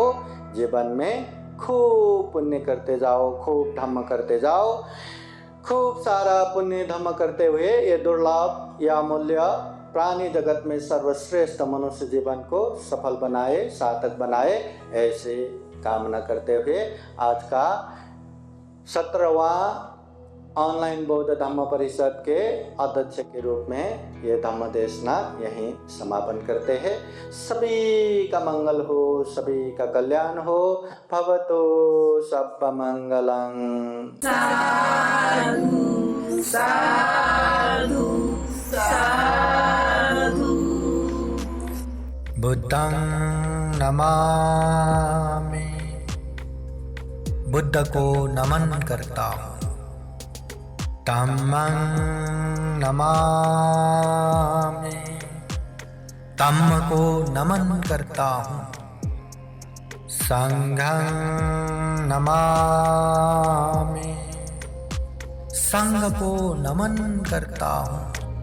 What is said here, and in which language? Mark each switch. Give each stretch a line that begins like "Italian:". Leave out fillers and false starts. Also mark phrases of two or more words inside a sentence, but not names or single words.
Hindi: जीवन में खूब पुण्य करते जाओ, खूब धम्म करते जाओ, खूब सारा पुण्य धम्म करते हुए ये दुर्लभ या अमूल्य प्राणी जगत में सर्वश्रेष्ठ मनुष्य जीवन को सफल बनाए, सार्थक बनाए, ऐसे कामना करते हुए आज का 17वां ऑनलाइन बौद्ध धम्म परिषद के अध्यक्ष के रूप में ये धम्म देशना यहीं समापन करते हैं। सभी का मंगल हो, सभी का कल्याण हो।
Pali: भवतु सर्वमंगलं। साधु साधु साधु। बुद्धं नमामि,
Hindi: बुद्ध को नमन करता हूँ।
Pali: धम्मं नमामि,
Hindi: धम्म को नमन करता हूँ।
Pali: संघं नमामि,
Hindi: संघ को नमन करता हूँ।